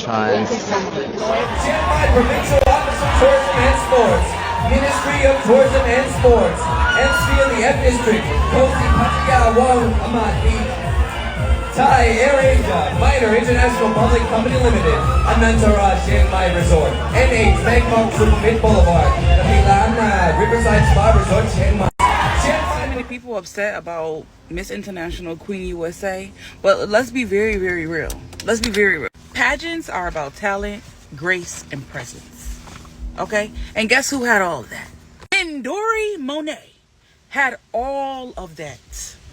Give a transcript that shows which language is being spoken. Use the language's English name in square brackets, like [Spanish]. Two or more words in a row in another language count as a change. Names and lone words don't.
[English] Chiang Mai Provincial Office of Tourism and Sports, Ministry of Tourism and Sports, MC of the F District, Kosi Pattaya Wong Amati, Thai AirAsia, Minor International Public Company Limited, Anantara Chiang Mai Resort, NH Bangkok Sukhumvit Boulevard, Kapilana Riverside Spa Resort Chiang Mai. Chiang Mai many people upset about Miss International Queen USA, but let's be very, very real. Let's be very real. Pageants are about talent, grace, and presence. Okay? And guess who had all of that? Midori Monet had all of that.